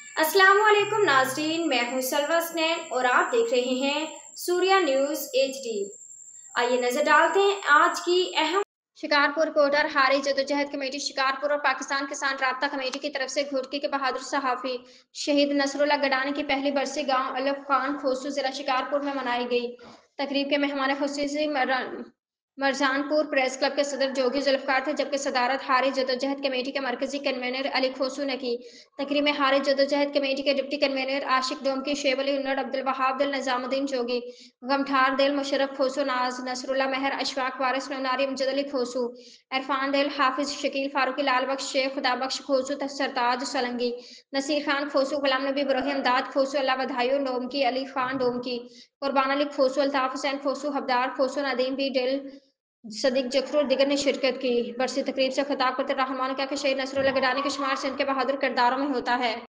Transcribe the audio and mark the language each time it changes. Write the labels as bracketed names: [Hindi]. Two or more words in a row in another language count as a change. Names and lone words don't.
[Urdu] السلام علیکم ناظرین، میں ہوں سلویٰ سنین اور آپ دیکھ رہے ہیں سوریا نیوز HD. آئیے نظر ڈالتے ہیں آج کی اہم۔ شکارپور کوٹر ہاری جدوجہد کمیٹی شکارپور اور پاکستان کسان رابطہ کمیٹی کی طرف سے گھڑکی کے بہادر صحافی شہید نصراللہ گڈانی کی پہلی برسی گاؤں الف خان کھوسو ضلع شکارپور میں منائی گئی. تقریب کے مہمان خصوصی مرجان پور پریس کلب کے صدر جوگی ذوالفقار تھے، جبکہ صدارت ہاری جدوجہد کمیٹی کے مرکزی کنوینر علی کھوسو نے کی. تقریب میں ہاری جدوجہد کمیٹی کے ڈپٹی کنوینر عاشق ڈومکی، شیب علی انڑ، عبدالوہاب دل، نظام الدین جوگی، گمٹھار دل، مشرف کھوسو، ناز نصراللہ مہر، اشفاق وارث، ننا ری، امجد علی کھوسو، عرفان دل، حافظ شکیل فاروقی، لال بخش، شیخ خدابخش کھوسو، سرتاج سلنگی، نصیر خان کھوسو، غلام نبی ابراہیم، داد کھوسو، اللہ بدھایو ڈومکی، علی خان ڈومکی، قربان علی کھوسو، الطاف حسین کھوسو، حبدار کھوسو, ندیم بی ڈل، صدیق جکھرو اور دیگر نے شرکت کی. برسی تقریب سے خطاب کرتے رحمان نے کہا کہ شہید نصراللہ گڈانی کا شمار سندھ کے بہادر کرداروں میں ہوتا ہے.